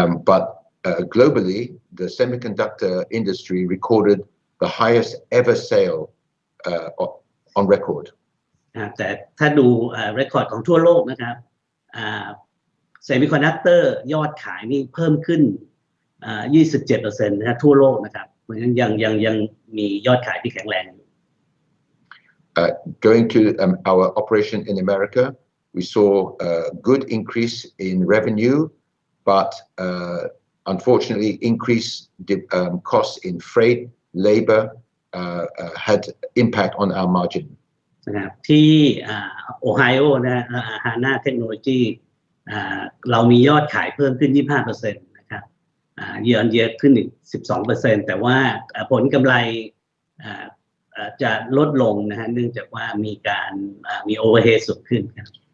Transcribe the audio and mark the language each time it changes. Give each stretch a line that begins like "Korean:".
English: But globally the semiconductor industry recorded the highest ever sale on record.
Thai: แต่ถ้าดูเรคคอร์ดของทั่วโลกนะครับเซมิคอนดักเตอร์ยอดขายนี่เพิ่มขึ้น27%นะทั่วโลกนะครับเพราะฉะนั้นยังมียอดขายที่แข็งแรงอยู่
English: Going to our operation in America, we saw a good increase in revenue, but unfortunately, increased costs in freight, labor had impact on our margin.
Thai: นะครับที่โอไฮโอนะฮาน่าเทคโนโลยีเรามียอดขายเพิ่มขึ้น 25% นะครับ
English: year on year
Thai: ขึ้นอีก 12% แต่ว่าผลกำไรจะลดลงนะฮะเนื่องจากว่ามีโอเวอร์เฮดสูงขึ้นครับ